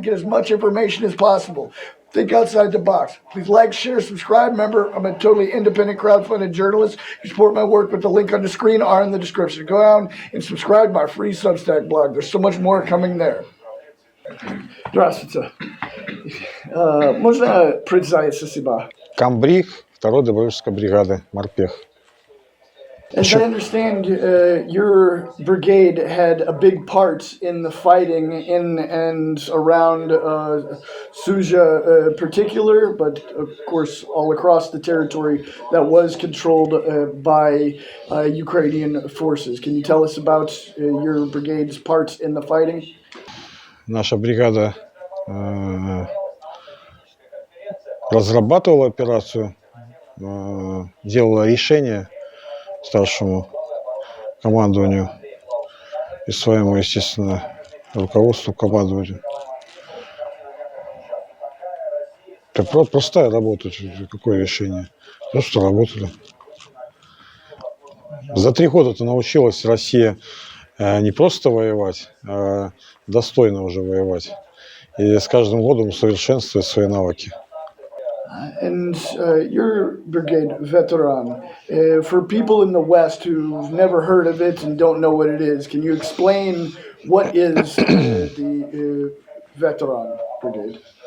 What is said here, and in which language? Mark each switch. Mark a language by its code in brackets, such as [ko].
[en] Get as much information as possible. Think outside the box. Please like, share, subscribe. Remember, I'm a totally independent crowdfunded journalist. You support my work with the link on the screen or in the description. Go down and subscribe to my free Substack blog. There's so much more coming there. [ru] Здравствуйте. Можно представиться себя? Комбриг 2-й добровольческой бригады «Морпех». [en] As I understand, your brigade had a big part in the fighting in and around Suja particular, but of course all across the territory that was controlled by Ukrainian forces. Can you tell us about your brigade's parts in the fighting? [ru] Наша бригада разрабатывала операцию, делала решения старшему командованию и своему, естественно, руководству командованию. Это простая работа, какое решение? Просто работали. За 3 года-то научилась Россия не просто воевать, а достойно уже воевать. И с каждым годом усовершенствует свои навыки. [en] And your brigade veteran, for people in the West who've never heard of it and don't know what it is, can you explain what is the veteran brigade?